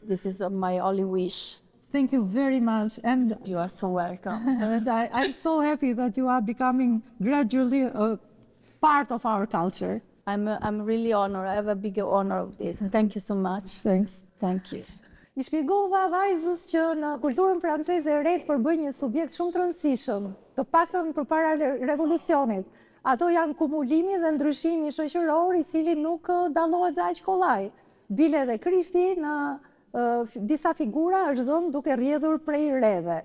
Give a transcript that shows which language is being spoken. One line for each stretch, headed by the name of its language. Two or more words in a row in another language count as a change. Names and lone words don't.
English: This is my only wish. Thank you very much. And you are so welcome. And I'm so happy that you are becoming gradually a part of our culture. I'm really honored. I have a big honor of this. Thank you so much. Thanks. Thank you.
Albanian: I shpjegova vajzës që në kulturën franceze e retë përbëj një subjekt shumë të rëndësishëm, të paktën përpara revolucionit. Ato janë kumulimi dhe ndryshimi shoqëror i cili nuk dallohet aq kollaj. Bile dhe Krishti në disa figura është dhënë duke rrjedhur prej reve.